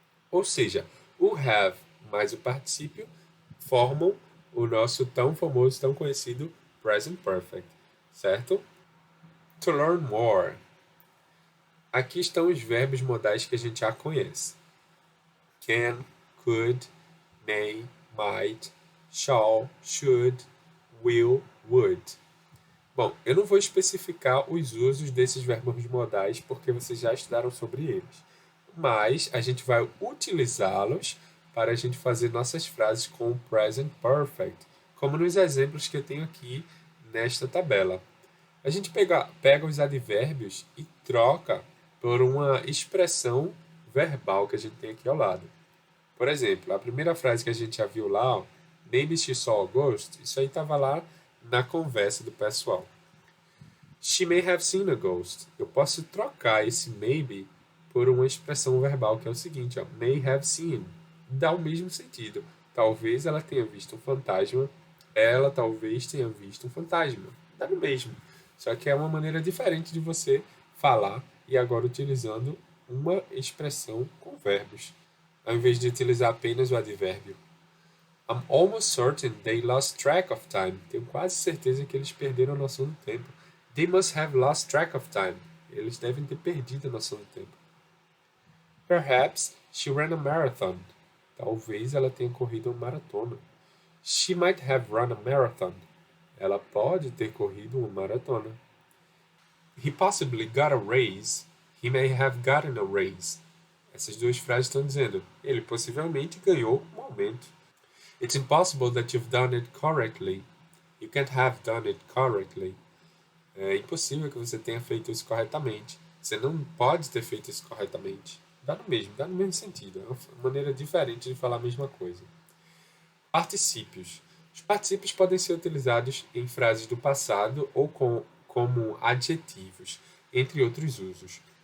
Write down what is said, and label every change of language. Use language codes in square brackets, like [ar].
[pt] Ou seja, o have mais o particípio formam o nosso tão famoso, tão conhecido present perfect, certo? [en] To learn more. [pt] Aqui estão os verbos modais que a gente já conhece. [en] Can, could, may, might, shall, should, will, would. [pt] Bom, eu não vou especificar os usos desses verbos modais porque vocês já estudaram sobre eles. Mas a gente vai utilizá-los para a gente fazer nossas frases com o present perfect, como nos exemplos que eu tenho aqui nesta tabela. A gente pega os advérbios e troca por uma expressão verbal que a gente tem aqui ao lado. Por exemplo, a primeira frase que a gente já viu lá, ó, [en] maybe she saw a ghost, [pt] isso aí estava lá na conversa do pessoal. [en] She may have seen a ghost. [pt] Eu posso trocar esse maybe por uma expressão verbal que é o seguinte, ó, [en] may have seen. [pt] Dá o mesmo sentido. Talvez ela tenha visto um fantasma, ela talvez tenha visto um fantasma. Dá no mesmo. Só que é uma maneira diferente de você falar e agora utilizando uma expressão com verbos, ao invés de utilizar apenas o advérbio. [en] I'm almost certain they lost track of time. [pt] Tenho quase certeza que eles perderam a noção do tempo. [en] They must have lost track of time. [pt] Eles devem ter perdido a noção do tempo. [en] Perhaps she ran a marathon. [pt] Talvez ela tenha corrido uma maratona. [en] She might have run a marathon. [pt] Ela pode ter corrido uma maratona. [en] He possibly got a raise. He may have gotten a raise. [pt] Essas duas frases estão dizendo, ele possivelmente ganhou um aumento. [en] It's impossible that you've done it correctly. You can't have done it correctly. [pt] É impossível que você tenha feito isso corretamente. Você não pode ter feito isso corretamente. Dá no mesmo sentido. É uma maneira diferente de falar a mesma coisa. Particípios. Os particípios podem ser utilizados em frases do passado ou como adjetivos, entre outros usos.